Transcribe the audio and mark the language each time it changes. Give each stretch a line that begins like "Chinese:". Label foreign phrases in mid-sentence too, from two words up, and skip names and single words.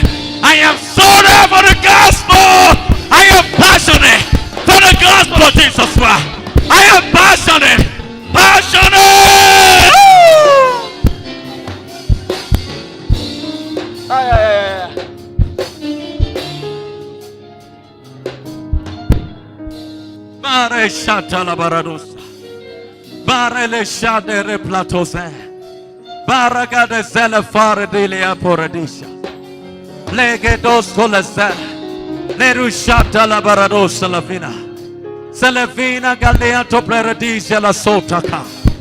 English: I am sold out for the gospel. I am passionate for the gospel of Jesus Christ. I am passionate. Passionate. Mare Shatala Baradusa. Barele shade replatose. Baraga de zele fare dilia poradisha. Lege dos colese. Lerushata la baradosa la fina. Selefina galeato pleradisha la sotaka.